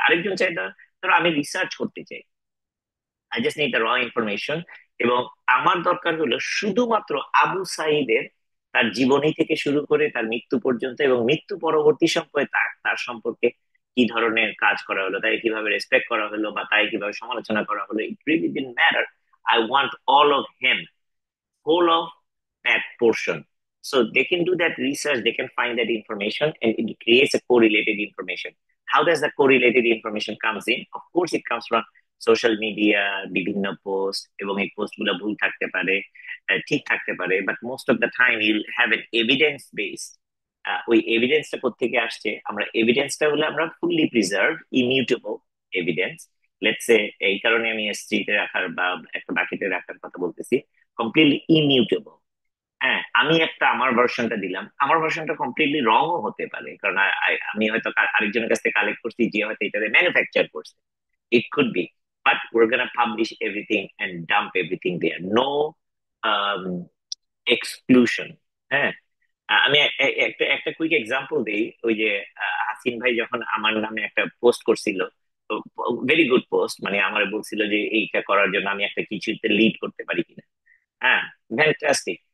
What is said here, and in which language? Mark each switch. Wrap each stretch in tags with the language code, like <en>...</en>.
<bn>আরেকজন চাই, ধরো আমি রিসার্চ করতে চাই,</bn> <en>I just need the raw information,</en> <bn>এবং আমার দরকার হলো শুধুমাত্র আবু সাইদের তার জীবনী থেকে শুরু করে তার মৃত্যু পর্যন্ত, এবং মৃত্যু পরবর্তী সময়ে তার তার সম্পর্কে কি ধরনের কাজ করা হলো, তাই কিভাবে রেসপেক্ট করা হলো, বা তাই কিভাবে সমালোচনা করা হলো,</bn> <en>It really didn't matter. I want all of him, whole of that portion. So they can do that research, they can find that information, and it creates a correlated information. How does the correlated information comes in? Of course, it comes from</en> <bn>social media, বিভিন্ন post, এবং এই post গুলো ভুল থাকতে পারে,</bn> <en>ঠিক থাকতে পারে, but most of the time you'll have an evidence base.</en> <bn>ওই এভিডেন্সটা কোত্থেকে আসছে, আমরা এভিডেন্সটা হলো আমরা fully preserve, immutable evidence. Let's say, এই কারণে আমি এসটিতে রাখার বা একটা বাকিতে রাখার কথা বলতেছি, কমপ্লিটলি ইমিউটেবল। হ্যাঁ, আমি একটা আমার ভার্সনটা দিলাম, আমার ভার্সনটা কমপ্লিটলি রংও হতে পারে, কারণ আমি হয়তো আরেকজনের কাছ থেকে কালেক্ট করছি, যে হয়তো এটাতে ম্যানুফ্যাকচার করছে।</bn> <en>It could be, but we're gonna publish everything and dump everything there. No um, exclusion.</en> <bn>হ্যাঁ, আমি একটা একটা কুইক এক্সাম্পল দিই। ওই যে হাসিন ভাই যখন আমার নামে একটা পোস্ট করছিল, ভেরি গুড পোস্ট, মানে আমার বলছিল যে এইটা করার জন্য আমি একটা কিছুতে লিড করতে পারি কিনা। হ্যাঁ, ফ্যান্টাস্টিক।</bn>